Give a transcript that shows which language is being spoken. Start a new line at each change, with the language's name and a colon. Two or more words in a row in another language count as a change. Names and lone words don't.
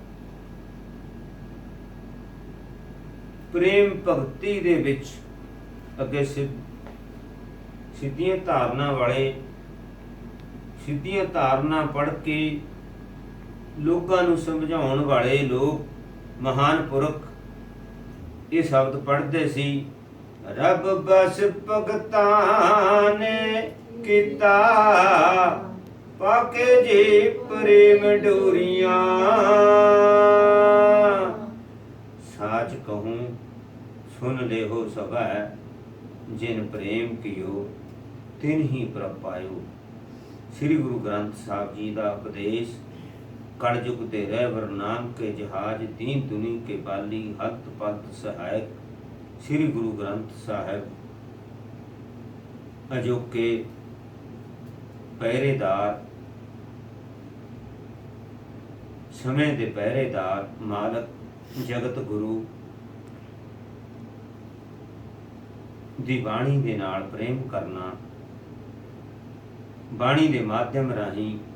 Punjabi: ਪ੍ਰੇਮ ਭਗਤੀ ਦੇ ਵਿੱਚ ਅੱਗੇ ਸਿੱਧੀਆਂ ਧਾਰਨਾ ਵਾਲੇ ਸਿੱਧੀਆਂ ਧਾਰਨਾ ਪੜ੍ਹ ਕੇ ਲੋਕਾਂ ਨੂੰ ਸਮਝਾਉਣ ਵਾਲੇ ਲੋਕ, ਮਹਾਨ ਪੁਰਖ ਇਹ ਸ਼ਬਦ ਪੜ੍ਹਦੇ ਸੀ। ਰੱਬ ਬਸ ਭਗਤਾਂ ਨੇ ਕੀਤਾ, ਪਾਕੇ ਜੀ ਪ੍ਰੇਮ ਡੋਰੀਆਂ। ਸਾਚ ਕਹੂੰ ਸੁਨ ਲੇਹੋ ਸਭੈ, ਜਿਨ ਪ੍ਰੇਮ ਕੀਓ ਤਿਨ ਹੀ ਪ੍ਰਭ ਪਾਇਓ। ਸ੍ਰੀ ਗੁਰੂ ਗ੍ਰੰਥ ਸਾਹਿਬ ਜੀ ਦਾ ਉਪਦੇਸ਼। ਕਲਯੁਗ ਤੇ ਰਹਿਬਰ ਨਾਮ ਕੇ ਜਹਾਜ, ਦੀਨ ਦੁਨੀ ਕੇ ਬਾਲੀ, ਹੱਥ ਪੱਤ ਸਹਾਇਕ। ਸ੍ਰੀ ਗੁਰੂ ਗ੍ਰੰਥ ਸਾਹਿਬ ਅਜੋਕੇ ਪਹਿਰੇਦਾਰ, ਸਮੇਂ ਦੇ ਪਹਿਰੇਦਾਰ, ਮਾਲਕ ਜਗਤ ਗੁਰੂ ਦੀ ਬਾਣੀ ਦੇ ਨਾਲ ਪ੍ਰੇਮ ਕਰਨਾ, ਬਾਣੀ ਦੇ ਮਾਧਿਅਮ ਰਾਹੀਂ